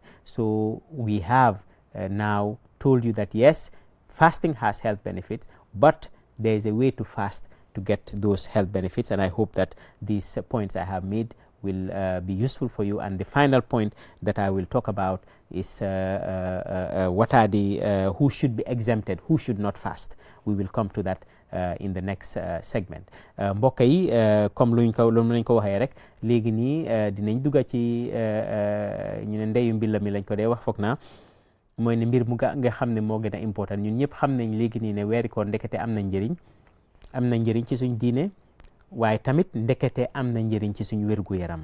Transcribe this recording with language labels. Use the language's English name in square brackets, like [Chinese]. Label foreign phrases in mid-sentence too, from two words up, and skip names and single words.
[English] So we have now told you that yes, fasting has health benefits, but there is a way to fast to get those health benefits, and I hope that these points I have made will be useful for you. And the final point that I will talk about is what are the who should be exempted, who should not fast. We will come to that in the next segment. [Wolof] mbokk yi comme luñ ko waxee rek léegi nii dinañ dugga ci ñu ne ndeyu mbilla mi lañ ko dee wax foog naa mooy ne mbir mu nga xam ne moo gën a important. ñun ñëpp xam nañ léegi nii ne weeri koor ndekete am na njëriñ ci suñ diine, waaye tamit ndekete am na njëriñ ci suñ wérgu yaram.